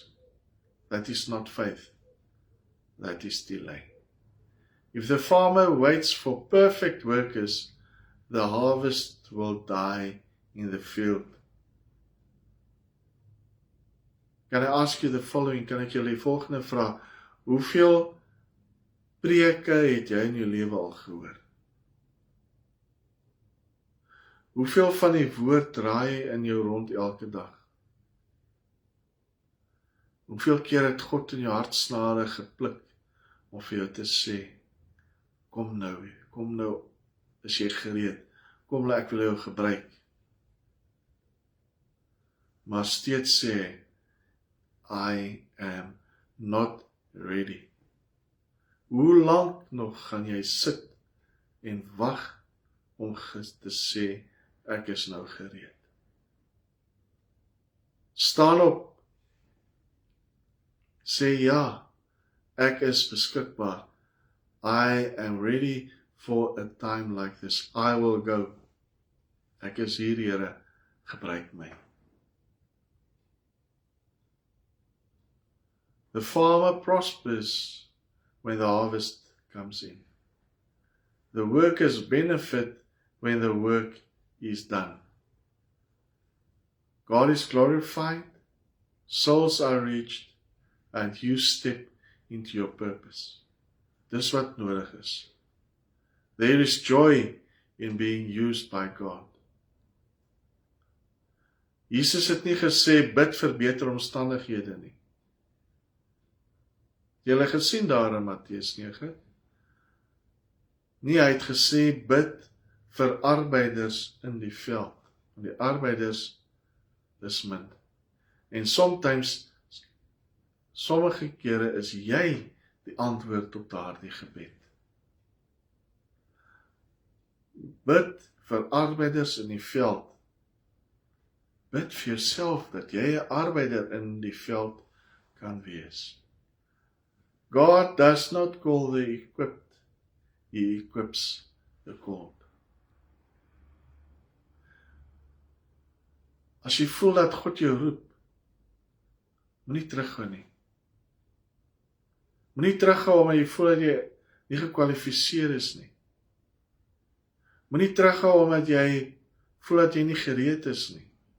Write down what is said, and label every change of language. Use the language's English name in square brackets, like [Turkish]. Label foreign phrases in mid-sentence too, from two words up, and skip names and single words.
[English] That is not faith. That is delay. If the farmer waits for perfect workers, the harvest will die in the field. Kan I ask you the following? [Afrikaans] Kan ek julle die volgende vra? Hoeveel preke het jy in jou lewe al gehoor? Hoeveel van die woord draai in jou rond elke dag? Hoeveel keer het God in jou hartsnare gepluk om vir jou te sê, kom nou, is jy gereed, kom ek wil jou gebruik. Maar steeds sê, [English] I am not ready. [Afrikaans] Hoe lank nog gaan jy sit en wag om te sê, ek is nou gereed? Staan op, sê ja, ek is beskikbaar. [English] I am ready for a time like this. I will go. [Afrikaans] Ek is hier, Here, gebruik my. [English] The farmer prospers when the harvest comes in. The workers benefit when the work is done. God is glorified, souls are reached, and you step into your purpose. [Afrikaans] Dis wat nodig is. [English] There is joy in being used by God. [Afrikaans] Jesus het nie gesê, bid vir beter omstandighede nie. Julle gesien daar in Matteus 9? Nie, hy het gesê, bid vir arbeiders in die veld. Want die arbeiders is min. En sommige kere is jy die antwoord op daardie gebed. Bid vir arbeiders in die veld. Bid vir jouself dat jy 'n arbeider in die veld kan wees. [English] God does not call the equipped, He equips the called. [Afrikaans] As jy voel dat God jou roep, moenie terughou nie. Moenie terughou omdat jy voel dat jy nie gekwalifiseer is nie. Moenie terughou omdat jy voel dat jy nie gereed is nie.